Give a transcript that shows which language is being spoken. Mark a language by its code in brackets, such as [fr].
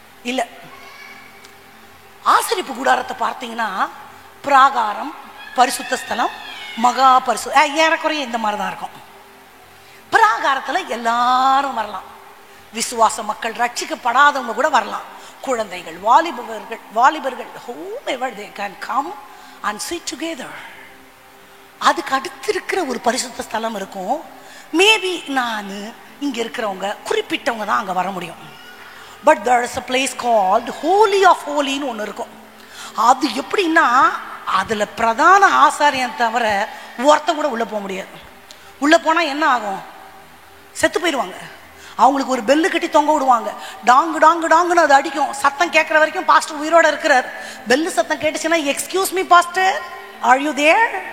[ta] இல்லை, ஆசரிப்பு கூடாரத்தை பார்த்தீங்கன்னா பிராகாரம், பரிசுத்த ஸ்தலம், மகா ஏறக்குறைய இந்த மாதிரி தான் இருக்கும். பிராகாரத்தில் எல்லாரும் வரலாம். விசுவாச மக்கள், ரட்சிக்கப்படாதவங்க கூட வரலாம். குழந்தைகள், வாலிபர்கள் [en] whomever they can come and sit together. [ta] அதுக்கு அடுத்து இருக்கிற ஒரு பரிசுத்த ஸ்தலம் இருக்கும். மேபி நான் இங்க இருக்கிறவங்க குறிப்பிட்டவங்க தான் அங்க வர முடியும். [en] but there is a place called Holy of Holies [ta] ஒன்று இருக்கும். அது எப்படின்னா, அதுல பிரதான ஆசாரியன் தவிர ஒருத்தன் கூட உள்ள போக முடியாது. உள்ள போனா என்ன ஆகும்? செத்து போயிடுவாங்க. அவங்களுக்கு ஒரு பெல்லு கட்டி தொங்க விடுவாங்க. டாங்கு டாங்கு டாங்குன்னு அது அடிக்கும். சத்தம் கேட்குற வரைக்கும் பாஸ்டர் உயிரோட இருக்கிறார். பெல்லு சத்தம் கேட்டுச்சுன்னா, [en] Excuse me pastor, are you there?